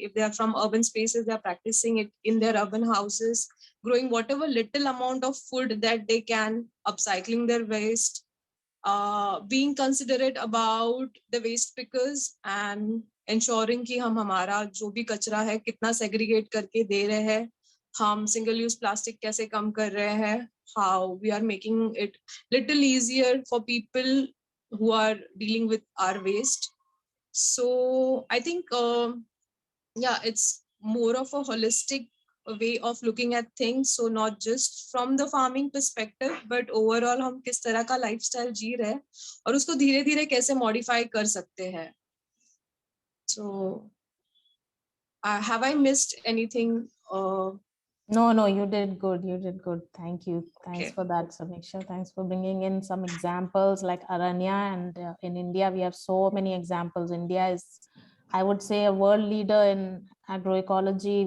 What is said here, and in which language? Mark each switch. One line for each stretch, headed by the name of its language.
English: If they are from urban spaces, they are practicing it in their urban houses, growing whatever little amount of food that they can, upcycling their waste, being considerate about the waste pickers, and ensuring
Hindi: कि हम हमारा जो भी कचरा है कितना segregate करके दे रहे हैं,
English: हम single use plastic कैसे कम कर रहे हैं, how we are making it little easier for people who are dealing with our waste. So I think it's more of a holistic way of looking at things. So not just from the farming perspective, but overall
Hindi: हम किस तरह का lifestyle जी रहे हैं और उसको धीरे धीरे कैसे modify कर सकते हैं.
English: So have I missed anything? No, you did good. You did good. Thank you. Thanks Okay. for that, Samiksha. Thanks for bringing in some examples like Aranya. And in India, we have so many examples. India is, I would say, a world leader in agroecology.